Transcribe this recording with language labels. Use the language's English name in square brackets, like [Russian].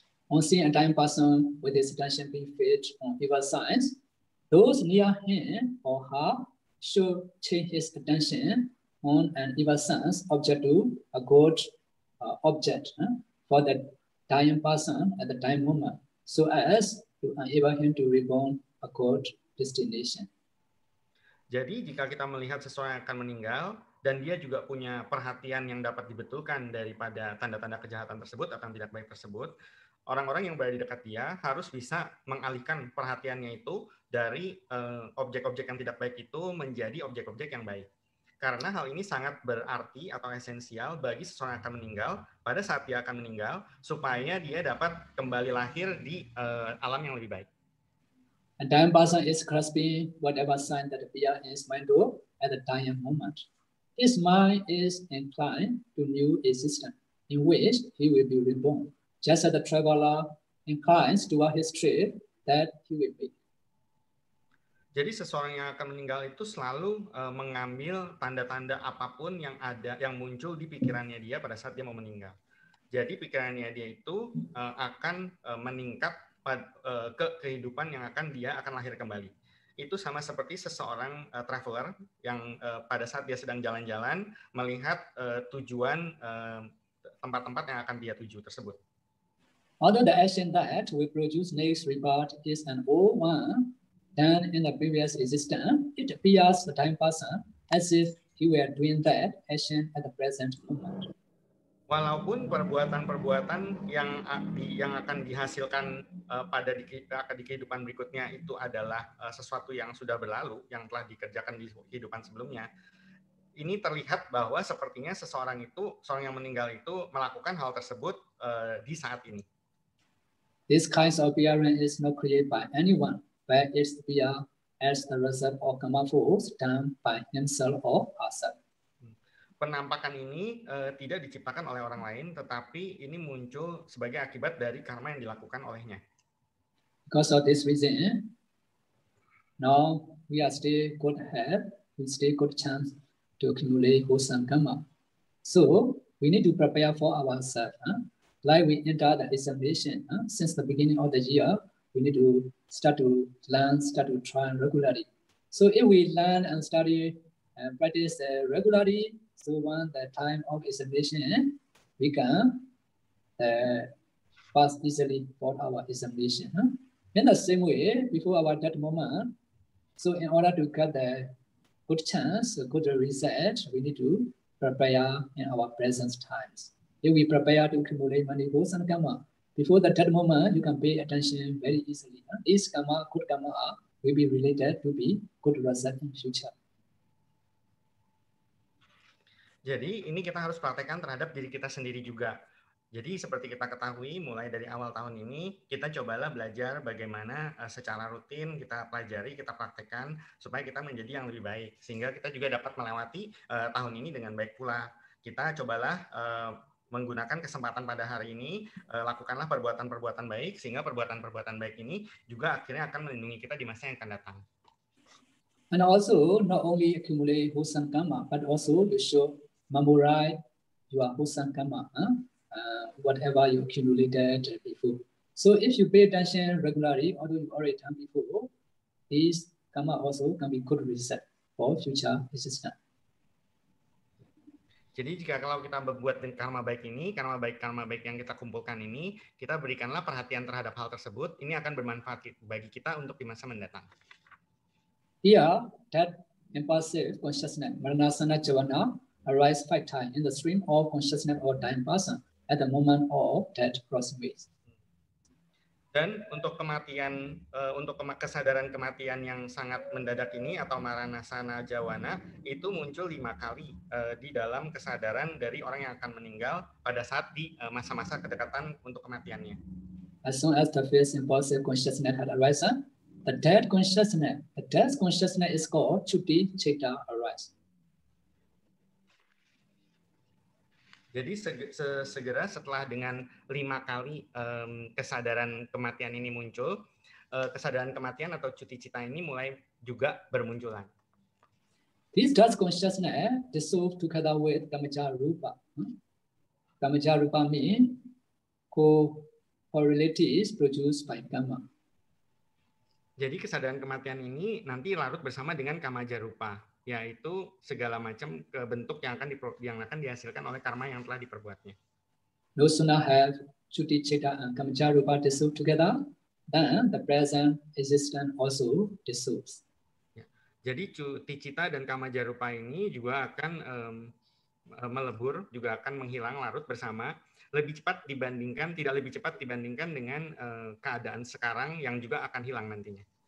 [English] On seeing a dying person with his attention being fixed on evil signs, those near him or her should change his attention on an evil sense object to a good object for the dying person at the dying moment, so as to enable him to reborn a good destination. [Indonesian] Jadi jika kita melihat seseorang yang akan meninggal dan dia juga punya perhatian yang dapat dibetulkan daripada tanda-tanda kejahatan tersebut atau yang tidak baik tersebut, orang-orang yang berada di dekat dia harus bisa mengalihkan perhatiannya itu dari objek-objek yang tidak baik itu menjadi objek-objek yang baik. Karena hal ini sangat berarti atau esensial bagi seseorang yang akan meninggal pada saat dia akan meninggal supaya dia dapat kembali lahir di alam yang lebih baik. [English] A dying person is grasping whatever sign that appear in his mind at the dying moment. His mind is inclined to new existence in which he will be reborn, just as the traveler inclines toward his trip that he will be. [Indonesian] Jadi seseorang yang akan meninggal itu selalu mengambil tanda-tanda apapun yang ada, yang muncul di pikirannya dia pada saat dia mau meninggal. Jadi pikirannya dia itu akan meningkat ke kehidupan yang dia akan lahir kembali. Itu sama seperti seseorang traveler yang pada saat dia sedang jalan-jalan melihat tujuan tempat-tempat yang akan dia tuju tersebut. [English] Although the action that we produce next rebirth is an old one, then in the previous existence, it appears the dying person as if he were doing that action at the present moment. [Indonesian] Walaupun perbuatan-perbuatan yang akan dihasilkan di kehidupan berikutnya itu adalah sesuatu yang sudah berlalu, yang telah dikerjakan di kehidupan sebelumnya, ini terlihat bahwa sepertinya seorang yang meninggal itu melakukan hal tersebut di saat ini. [English] This kind of appearance is not created by anyone, but it appears as the result of karma force done by himself or herself. [Indonesian] Penampakan ini tidak diciptakan oleh orang lain, tetapi ini muncul sebagai akibat dari karma yang dilakukan olehnya. [English] Because of this reason, now we are still good health, we still good chance to accumulate wholesome karma. So we need to prepare for ourselves. Like we enter the examination, since the beginning of the year, we need to start to learn, start to try regularly. So if we learn and study and practice regularly, so when the time of examination, we can pass easily for our examination. In the same way, before our death moment, so in order to get the good chance, a good result, we need to prepare in our present times. If we prepare to accumulate many wholesome karma, before the death moment, you can pay attention very easily. This karma, good karma, will be related to be good result in future. [Indonesian] Jadi ini kita harus praktekkan terhadap diri kita sendiri juga. Jadi seperti kita ketahui, mulai dari awal tahun ini, kita cobalah belajar bagaimana secara rutin kita pelajari, kita praktekkan, supaya kita menjadi yang lebih baik. Sehingga kita juga dapat melewati tahun ini dengan baik pula. Kita cobalah menggunakan kesempatan pada hari ini, lakukanlah perbuatan-perbuatan baik, sehingga perbuatan-perbuatan baik ini juga akhirnya akan melindungi kita di masa yang akan datang. [English] And also, not only accumulate wholesome karma, but also you should memorize your wholesome karma, whatever you accumulated before. So if you pay attention regularly, although you already done before, this karma also can be good result for future existence. [Indonesian] Jadi kalau kita berbuat karma baik yang kita kumpulkan ini, kita berikanlah perhatian terhadap hal tersebut, ini akan bermanfaat bagi kita untuk di masa mendatang. [English] Here, that impulsive consciousness, Maranasana Javana, arise 5 times in the stream of consciousness of dying person at the moment of that crossing ways. [Indonesian] Dan untuk kematian, untuk kesadaran kematian yang sangat mendadak ini atau Maranasana Jawana itu muncul 5 kali di dalam kesadaran dari orang yang akan meninggal pada saat di masa-masa kedekatan untuk kematiannya. [English] As soon as the first impulsive consciousness had arisen, the death consciousness is called Chuti Chitta arise. [Indonesian] Jadi segera setelah dengan 5 kali kesadaran kematian ini muncul, kesadaran kematian atau cuti cita ini mulai juga bermunculan. [English] This thus consciousness dissolve together with Kamaja Rupa. Kamaja Rupa means correlatives produced by Kama. [Indonesian] Jadi kesadaran kematian ini nanti larut bersama dengan kamaja rupa, yaitu segala macam bentuk yang akan dihasilkan oleh karma yang telah diperbuatnya. [English] No sooner have Chuti Chita and Kamaja Rupa dissolve together, then the present existence also dissolves. [Indonesian] Ya. Jadi Chuti Cita dan kamaja rupa ini juga akan melebur, juga akan menghilang larut bersama, tidak lebih cepat dibandingkan dengan keadaan sekarang yang juga akan hilang nantinya.